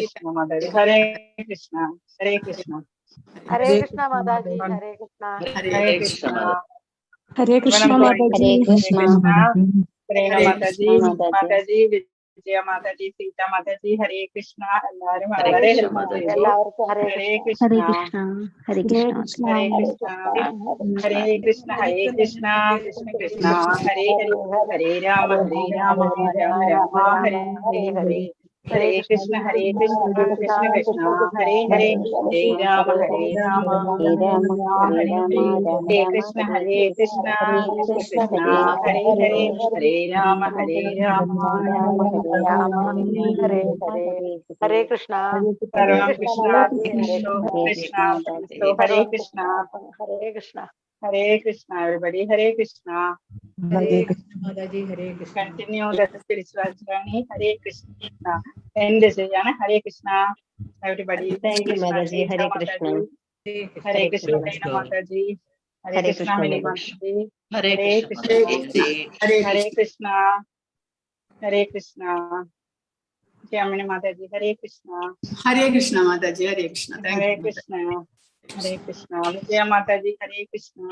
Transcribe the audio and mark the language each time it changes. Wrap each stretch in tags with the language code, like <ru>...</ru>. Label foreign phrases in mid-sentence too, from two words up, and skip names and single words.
<sa>ഹരേ കൃഷ്ണ. ഹരേ കൃഷ്ണ. ഹരേ കൃഷ്ണ മാതാജി. ഹരേ കൃഷ്ണ. ഹരേ കൃഷ്ണ. ഹരേ കൃഷ്ണ മാതാജി. പ്രേരണ മാതാജി, മാതാജി, വിജയ മാതാജി, സീത മാതാജി, ഹരേ കൃഷ്ണ.</sa> <ml>എല്ലാവരും വളരെ ഹെൽപ്പ് ചെയ്തു. എല്ലാവർക്കും</ml> <sa>ഹരേ കൃഷ്ണ. ഹരേ കൃഷ്ണ. ഹരേ കൃഷ്ണ. ഹരേ കൃഷ്ണ. ഹരേ കൃഷ്ണ. ഹരേ കൃഷ്ണ. കൃഷ്ണ കൃഷ്ണ. ഹരേ ഹരേ. ഹരേ രാമ ഹരേ രാമ രാമ രാമ ഹരേ ഹരേ. ഹരേ കൃഷ്ണ. ഹരേ കൃഷ്ണ. കൃഷ്ണ കൃഷ്ണ. ഹരേ ഹരേ. ഹരേ രാമ ഹരേ രാമ രാമ ഹരേ ഹരേ. ഹരേ കൃഷ്ണ. ഹരേ കൃഷ്ണ. കൃഷ്ണ കൃഷ്ണ. ഹരേ ഹരേ. ഹരേ രാമ ഹരേ രാമ രാമ രാമ ഹരേ ഹരേ. ഹരേ കൃഷ്ണ. സർവം കൃഷ്ണ കൃഷ്ണ. ഹരേ കൃഷ്ണ. ഹരേ കൃഷ്ണ. ഹരേ കൃഷ്ണ.</sa> <en>Everybody,</en> <sa>ഹരേ കൃഷ്ണ. ഹരേ കൃഷ്ണ മാതാജി. ഹരേ കൃഷ്ണ.</sa> <en>Continue the spiritual journey.</en> <sa>ഹരേ കൃഷ്ണ. End ചെയ്യാണ്. ഹരേ കൃഷ്ണ. Everybody,</sa> <en>thank you</en> <sa>മാതാജി. ഹരേ കൃഷ്ണ. ഹരേ കൃഷ്ണ. മാതാജി. Hare Krishna, Mini Mataji. Hare Hare Krishna Krishna. Mataji. Hare Krishna. Hare Krishna. Mini Mataji. Hare Krishna. Hare Krishna Mataji. Hare Krishna. Thank Hare you. Krishna. Hare Krishna. Vijaya Mataji. Hare Krishna.</sa>